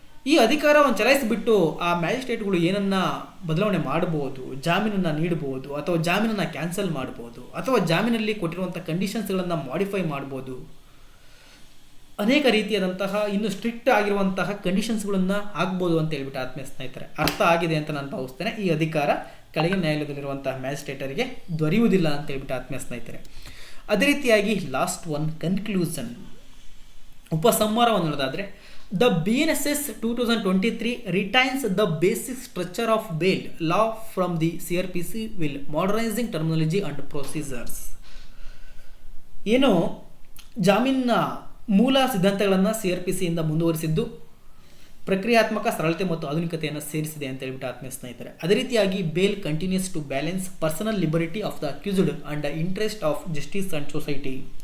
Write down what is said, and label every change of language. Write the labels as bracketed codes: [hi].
[kn] ಈ ಅಧಿಕಾರವನ್ನು ಚಲಾಯಿಸಿಬಿಟ್ಟು ಆ ಮ್ಯಾಜಿಸ್ಟ್ರೇಟ್ಗಳು ಏನನ್ನ ಬದಲಾವಣೆ ಮಾಡಬಹುದು, ಜಾಮೀನನ್ನು ನೀಡಬಹುದು ಅಥವಾ ಜಾಮೀನನ್ನು ಕ್ಯಾನ್ಸಲ್ ಮಾಡ್ಬೋದು ಅಥವಾ ಜಾಮೀನಲ್ಲಿ ಕೊಟ್ಟಿರುವಂಥ ಕಂಡೀಷನ್ಸ್ಗಳನ್ನು ಮಾಡಿಫೈ ಮಾಡ್ಬೋದು. ಅನೇಕ ರೀತಿಯಾದಂತಹ ಇನ್ನು ಸ್ಟ್ರಿಕ್ಟ್ ಆಗಿರುವಂತಹ ಕಂಡೀಷನ್ಸ್ಗಳನ್ನು ಹಾಕ್ಬೋದು ಅಂತ ಹೇಳ್ಬಿಟ್ಟು ಆತ್ಮೀಯ ಸ್ನೇಹಿತರೆ ಅರ್ಥ ಆಗಿದೆ ಅಂತ ನಾನು ಭಾವಿಸ್ತೇನೆ. ಈ ಅಧಿಕಾರ ಕೆಳಗಿನ ನ್ಯಾಯಾಲಯದಲ್ಲಿರುವಂತಹ ಮ್ಯಾಜಿಸ್ಟ್ರೇಟರಿಗೆ ದೊರೆಯುವುದಿಲ್ಲ ಅಂತ ಹೇಳ್ಬಿಟ್ಟು ಆತ್ಮೀಯ ಸ್ನೇಹಿತರೆ. ಅದೇ ರೀತಿಯಾಗಿ ಲಾಸ್ಟ್ ಒನ್ ಕನ್ಕ್ಲೂಷನ್, ಉಪಸಂಹಾರವನ್ನು ನೋಡೋದಾದರೆ, [en] The BNSS 2023 retains the basic structure of bail law from the CRPC while modernizing terminology and procedures. [kn] ಏನು ಜಾಮೀನಿನ ಮೂಲ ಸಿದ್ಧಾಂತಗಳನ್ನು CRPCಯಿಂದ ಮುಂದುವರಿಸಿದ್ದು ಪ್ರಕ್ರಿಯಾತ್ಮಕ ಸರಳತೆ ಮತ್ತು ಆಧುನಿಕತೆಯನ್ನು ಸೇರಿಸಿದೆ ಅಂತ ಹೇಳ್ಬಿಟ್ಟು ಆತ್ಮೀಯ ಸ್ನೇಹಿತರೆ. ಅದೇ ರೀತಿಯಾಗಿ [en] Bail continues to balance personal liberty of the accused and interest of justice and society.